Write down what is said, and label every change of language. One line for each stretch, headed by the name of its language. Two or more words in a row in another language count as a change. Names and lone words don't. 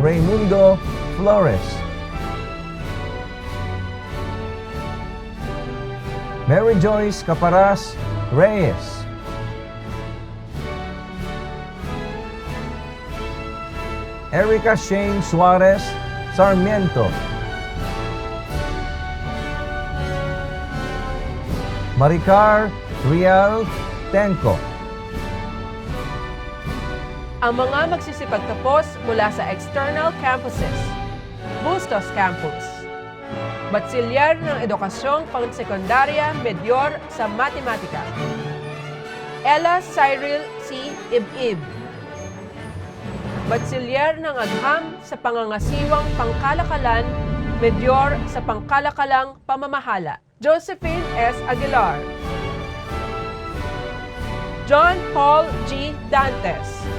Filipino: Raimundo Flores, Mary Joyce Caparas Reyes, Erica Shane Suarez Sarmiento, Maricar Rial Tenco. Ang mga magsisipagtapos mula sa external campuses, Bustos Campus, Batsilyer ng Edukasyong Pangsekundarya Medyor sa Matematika, Ella Cyril C. Ibib, Batsilyer ng Agham sa Pangangasiwang Pangkalakalan, Medyor sa Pangkalakalang Pamamahala, Josephine S. Aguilar, John Paul G. Dantes,